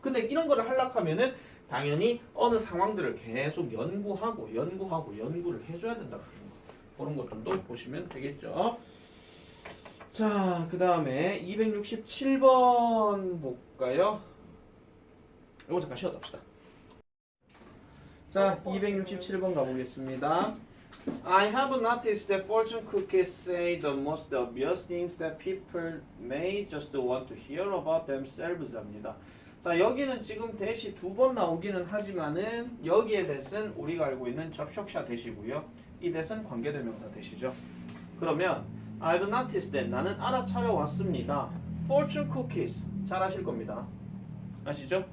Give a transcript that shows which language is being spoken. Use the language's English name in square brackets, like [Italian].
[Korean] 근데 이런 거를 하려고 하면은 당연히 어느 상황들을 계속 연구를 해줘야 된다 그런 것들도 보시면 되겠죠. 자, 그 다음에 267번 볼까요? 이거 잠깐 쉬었다 합시다. 자, 267번 가보겠습니다. [English] I have noticed that fortune cookies say the most obvious things that people may just want to hear about themselves 합니다. [Korean] 자, 여기는 지금 대시 두 번 나오기는 하지만은 여기에 대해서는 우리가 알고 있는 접속사 대시고요. 이 대신 관계대명사 대시죠. 그러면 [English] I've noticed that [Korean] 나는 알아차려 왔습니다. Fortune cookies 잘 아실 겁니다. 아시죠?